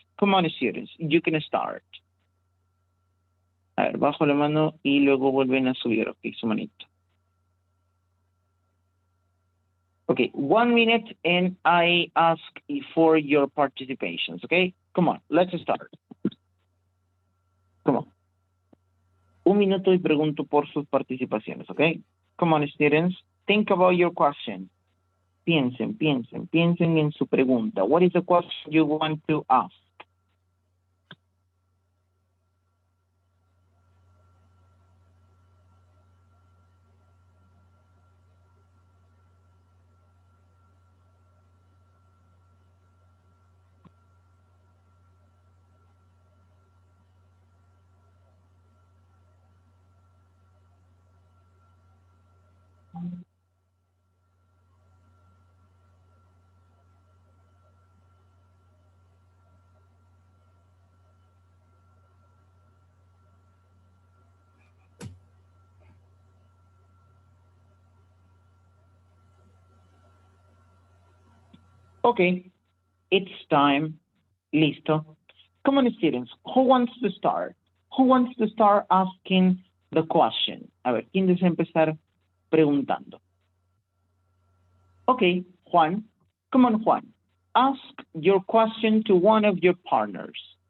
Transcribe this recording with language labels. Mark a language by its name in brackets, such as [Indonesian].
[English] Come on, students, you can start. [Spanish] A ver, bajo la mano y luego vuelven a subir, ok, su manito. [English] Okay, 1 minute and I ask for your participations, okay? Come on, let's start. Come on. [Spanish] 1 minuto y pregunto por sus participaciones, okay? [English] Come on, students, think about your question. [Spanish] Piensen en su pregunta. [English] What is the question you want to ask? Okay, it's time. [Spanish] Listo. [English] Come on, students. Who wants to start? Who wants to start asking the question? [Spanish] A ver, ¿quién desea empezar preguntando? [English] Okay, Juan. Come on, Juan. Ask your question to one of your partners.